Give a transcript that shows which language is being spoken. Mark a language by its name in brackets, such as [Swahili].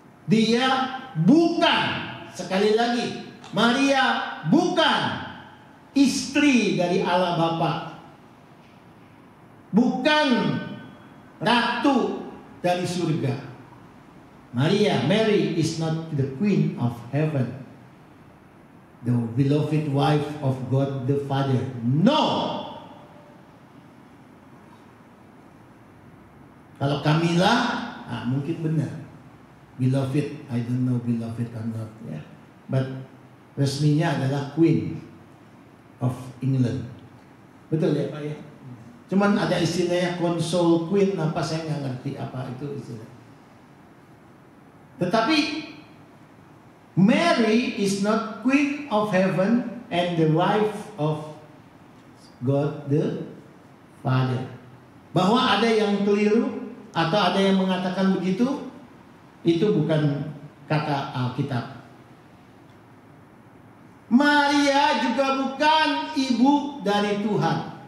[Indonesian] Dia bukan, sekali lagi, Maria bukan istri dari Allah Bapa, bukan ratu dari surga. [English] Mary is not the queen of heaven, the beloved wife of God the Father. No. [Indonesian] Kalau Kamila, mungkin benar. [English] Beloved, I don't know beloved or not. Yeah. But [Indonesian] resminya adalah Queen of England. Betul ya Pak ya? Cuman ada istilahnya Console Queen, apa saya nggak ngerti apa itu istilah. Tetapi [English] Mary is not Queen of Heaven and the wife of God the Father. [Indonesian] Bahwa ada yang keliru atau ada yang mengatakan begitu, itu bukan kata Alkitab. Maria juga bukan ibu dari Tuhan.